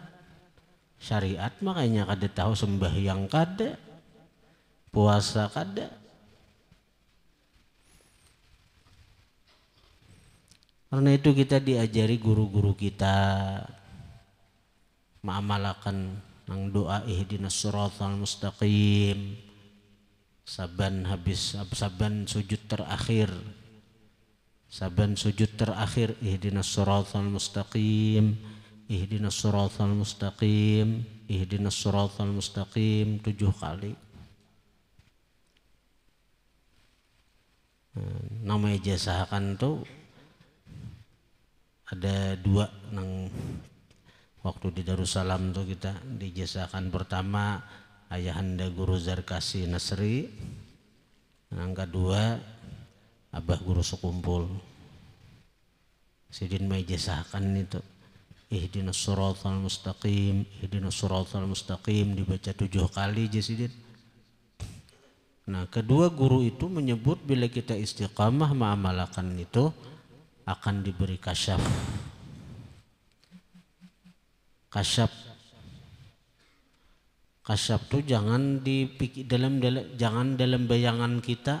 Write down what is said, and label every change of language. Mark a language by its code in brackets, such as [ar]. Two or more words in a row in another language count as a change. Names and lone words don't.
[bjn] Syariat makanya kada tahu sembahyang kada. Puasa kada. Karena itu kita diajari guru-guru kita mengamalkan nang doa [ar] اهدنا الصراط المستقيم [bjn] saban sujud terakhir [ar] اهدنا الصراط المستقيم [bjn] 7 kali. Nama ijazahkan tuh ada 2 nang waktu di Darussalam tuh kita dijazahkan. Pertama Ayahanda Guru Zarkasi Nasri, yang kedua Abah Guru Sekumpul. Sidin maijazahkan itu [ar] اهدنا الصراط المستقيم [bjn] dibaca 7 kali aja Sidin. Nah, kedua guru itu menyebut bila kita istiqamah mengamalkan itu akan diberi kasyaf. Kasyaf tuh jangan dipikir jangan dalam bayangan kita.